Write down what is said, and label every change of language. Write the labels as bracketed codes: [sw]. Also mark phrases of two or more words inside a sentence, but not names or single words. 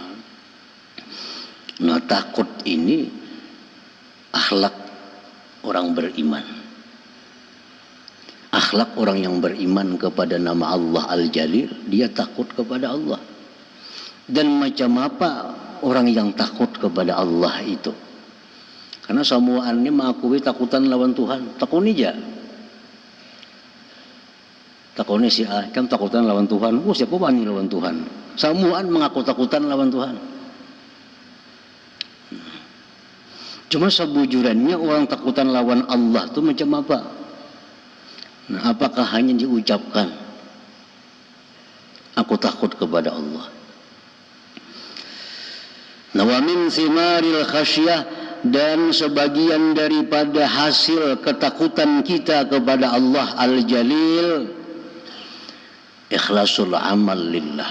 [id] Nah, takut ini akhlak orang beriman. Akhlak orang yang beriman kepada nama Allah Al-Jalil, dia takut kepada Allah. Dan macam apa orang yang takut kepada Allah itu? Karena semuanya mengakui [bjn] takutan lawan Tuhan. Takuni aja. Takuni si A, kan takutan lawan Tuhan. Oh, siapa wani lawan Tuhan? Semuanya mengaku takutan lawan Tuhan. Cuma sebujurannya orang takutan lawan Allah itu macam apa? [id] Nah, apakah hanya diucapkan, aku takut kepada Allah? Nah, [ar] ومن ثمار الخشية, [id] dan sebagian daripada hasil ketakutan kita kepada Allah Al-Jalil, [ar] إخلاص العمل لله.